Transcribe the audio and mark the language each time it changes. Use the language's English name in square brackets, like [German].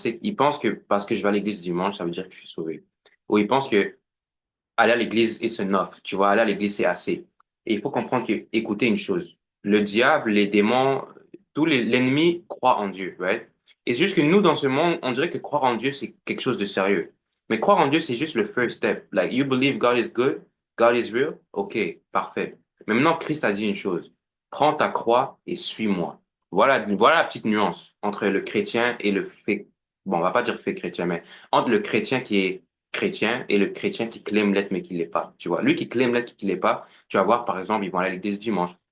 [French] Ils pensent que parce que je vais à l'église dimanche, ça veut dire que je suis sauvé. Ou ils pensent que aller à l'église, [English] it's enough. [French] Tu vois, aller à l'église, c'est assez. Et il faut comprendre que, écoutez une chose. Le diable, les démons, l'ennemi croit en Dieu, right? Et c'est juste que nous, dans ce monde, on dirait que croire en Dieu, c'est quelque chose de sérieux. Mais croire en Dieu, c'est juste le [English] first step. Like, you believe God is good, God is real. [French] OK, parfait. Mais maintenant, Christ a dit une chose. Prends ta croix et suis-moi. Voilà la petite nuance entre le chrétien et le fait, bon, on va pas dire fait chrétien, mais entre le chrétien qui est chrétien et le chrétien qui claime l'être mais qui l'est pas. Tu vois, lui qui claime l'être qui l'est pas, tu vas voir, par exemple, ils vont aller à l'église le dimanche.